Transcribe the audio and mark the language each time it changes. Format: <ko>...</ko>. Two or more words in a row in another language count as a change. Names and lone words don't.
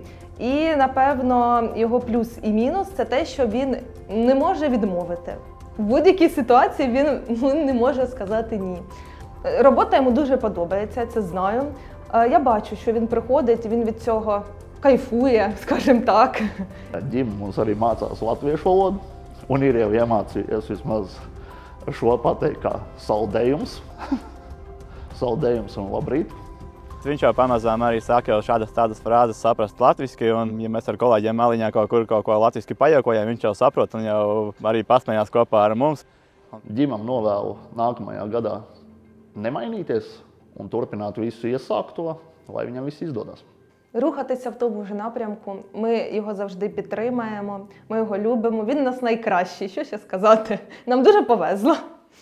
<uk>І, напевно, його плюс і мінус – це те, що він не може відмовити. В будь-якій ситуації він не може сказати ні. Робота йому дуже подобається, це знаю. Я бачу, що він приходить, він від цього kaifuja, скажімо так.</uk> <lv>Ģim mums arī mācās latviešu valodu, un ir jau iemācījies vismaz šo pateikt kā saldējums. Saldējums un labrīt. Viņš jau pamazām arī sāk jau tādas frāzes saprast latviski, un ja mēs ar kolēģiem maliņā kaut ko latviski pajokojam, viņš jau saprot un jau arī pasmējās kopā ar mums. Ģimam novēlu nākamajā gadā nemainīties un turpināt visu iesākto, lai viņam viss izdodas.</lv> <uk>Рухатися в тому ж напрямку. Ми його завжди підтримаємо, ми його любимо. Він у нас найкращий, що ще сказати. Нам дуже повезло.</uk>